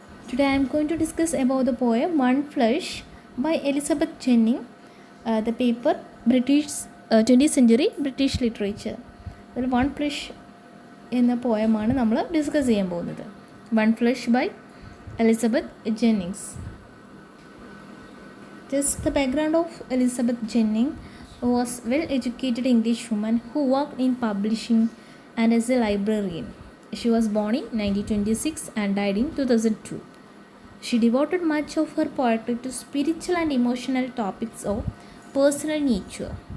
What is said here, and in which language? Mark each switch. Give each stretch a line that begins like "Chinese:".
English: Today I am going to discuss about the poem One Flush by Elizabeth Jennings, the paper British 20th century British literature.
Malayalam: അതിൽ one flush എന്ന പോയമാണ് നമ്മൾ discuss ചെയ്യാൻ പോകുന്നത്. One flush by Elizabeth Jennings.
English: Just the background of Elizabeth Jennings was well-educated English woman who worked in publishing and as a librarian. She was born in 1926 and died in 2002. She devoted much of her poetry to spiritual and emotional topics of personal nature.